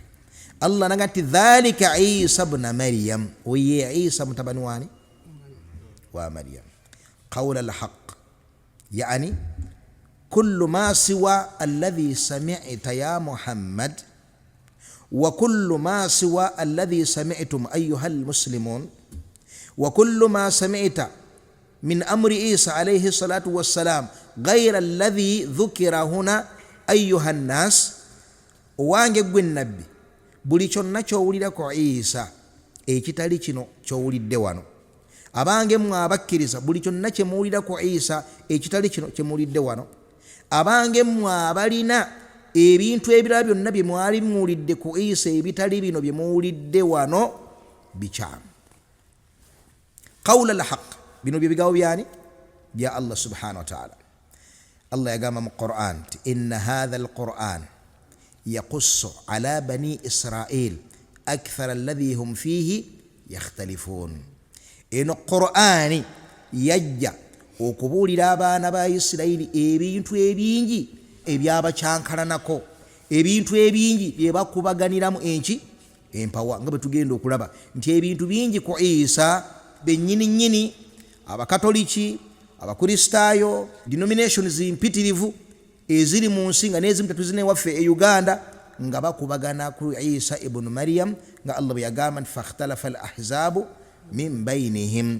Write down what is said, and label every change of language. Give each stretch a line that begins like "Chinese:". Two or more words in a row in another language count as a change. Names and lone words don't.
Arabic: Allah nagati ذلك عيسى ابن مريم,
Ganda: oye Isa mutabani wani wa Maryam,
Arabic: قول الحق، يعني كل ما سوى الذي سمعت يا محمد وكل ما سوى الذي سمعتم أيها المسلمون وكل ما سمعت من أمر عيسى عليه الصلاة والسلام غير الذي ذكر هنا أيها الناس.
Ganda: Owange gwe nabbi, buli kyonna kyowulira ku Isa ekitali kino kyowulidde wano. Abange mmwe abakkiriza, buli kyonna kye muwulira ku Isa ekitali kino kye muwulidde wano. Abange mmwe abalina ebintu ebirala byonna bye mwali muwulidde ku Isa ebitali bino bye muwulidde wano bikyamu.
Arabic: قول الحق,
Ganda: bino bye bigambo byani bya Allah
Arabic: سبحانه وتعالى.
Ganda: Allah yagamba mu Qur'an ti
Arabic: إن هذا القرآن يقص على بني إسرائيل أكثر الذي هم فيه يختلفون.
Ganda: Eno Qur'ani yajja okubuulira abaana ba Isirayiri ebintu ebingi ebyabakyankalanako, ebintu ebingi bye bakubaganiramu empawa, nga bwe tugenda okulaba nti ebintu bingi ku Isa bennyini abakatoliki, abakristaayo, denominations mpitirivu eziri mu nsi nga n'ezimu tetuzine waffe e Uganda nga bakubagana ku Isa ibn Maryam, nga Allah bwe yagamba nti
Arabic: فاختلف الأحزاب من بينهم.